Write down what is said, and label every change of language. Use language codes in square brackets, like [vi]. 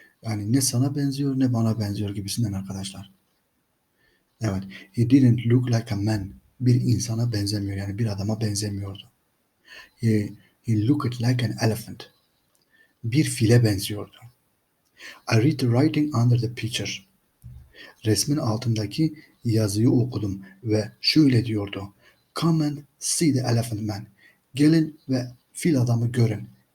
[tr] Yani ne sana benziyor ne bana benziyor gibisinden arkadaşlar. Evet. [en] He didn't look like a man. [tr] Bir insana benzemiyor. Yani bir adama benzemiyordu. [en] He looked like an elephant. [tr] Bir file benziyordu. [en] I read the writing under the picture. [tr] Resmin altındaki yazıyı okudum ve şöyle diyordu. [en] Come and see the elephant man. [tr] Gelin ve fil adamı görün.